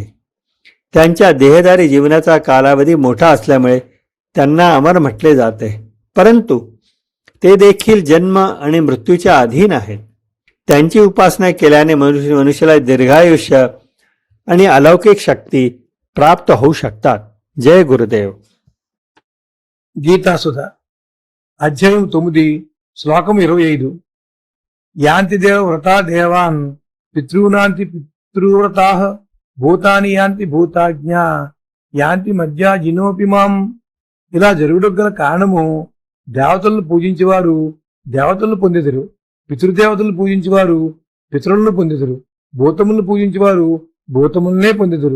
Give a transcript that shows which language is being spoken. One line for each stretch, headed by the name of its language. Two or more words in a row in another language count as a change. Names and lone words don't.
Marathi: त्यांच्या देहधारी जीवनाचा कालावधी मोठा असल्यामुळे त्यांना अमर म्हटले जाते, परंतु ते देखील जन्म आणि मृत्यूच्या अधीन आहेत. त्यांची उपासना केल्याने मनुष्याला दीर्घायुष्य आणि अलौकिक शक्ती प्राप्त होऊ शकतात. जय गुरुदेव.
Telugu: గీతాసుధ అధ్యాయం 9 శ్లోకం 25.
Sanskrit: యాంతి దేవ వ్రతా దేవాన్ పితॄనాంతి పితృవ్రతాః భూతాని యాంతి భూతాజ్ఞా యాంతి మధ్యా జినోపి మాం.
Telugu: ఇలా జరుగుటకు గల కారణము దేవతలను పూజించేవారు దేవతలను పొందెదరు, పితృదేవతలను పూజించేవారు పితరులను పొందెదరు, భూతములను పూజించేవారు భూతములనే పొందెదరు.